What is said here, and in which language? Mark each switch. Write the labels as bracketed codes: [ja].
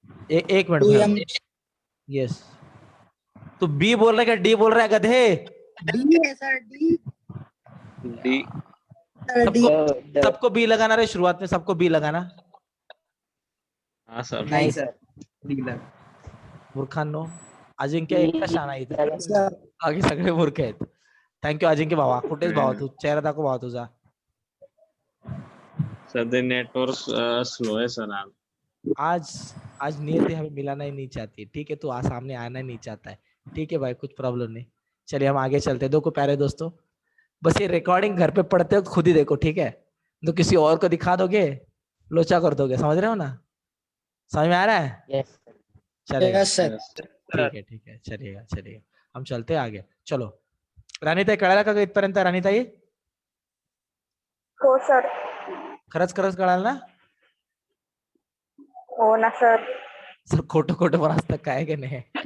[hi] एक minute 2m yes, तो B बोल रहा है क्या डी बोल रहा है गधे? D है sir, D D. [en] sir, D [hi] सबको बी लगाना रे, शुरुआत में सबको बी लगाना। हाँ सर. नहीं सर, D लग [mr] मूर्खांनो, अजिंक्य एकटा शाणा आहे इथं, [en] sir, [mr] बाकी सगळे मूर्ख आहेत। थँक्यू अजिंक्य भावा, कुठेच भावा तू, चेहरा दाखव भावा तुझा। [hi] सर नेटवर्क स्लो है सर आज. आज आज नियति हमें मिलाना ही नहीं चाहती, ठीक है? तू सामने आना ही नहीं चाहता है, ठीक है भाई, कुछ प्रॉब्लम नहीं। चलिए हम आगे चलते हैं। देखो प्यारे दोस्तों, बस ये रिकॉर्डिंग घर पे पढ़ते हो खुद ही देखो, ठीक है? तो किसी और को दिखा दोगे, लोचा कर दोगे, समझ रहे हो ना? समझ में आ रहा है? [en] Yes sir. [hi] चलेगा, [en] Yes, sir. [hi] ठीक है, चलिएगा चलिएगा, हम चलते हैं आगे। [mr] चलो राणीताई, कळाला का इथपर्यंत? राणीताई हो सर, खरंच कळालं ना? हो ना सर. सर खोटं खोटं पण असतं काय की नाही?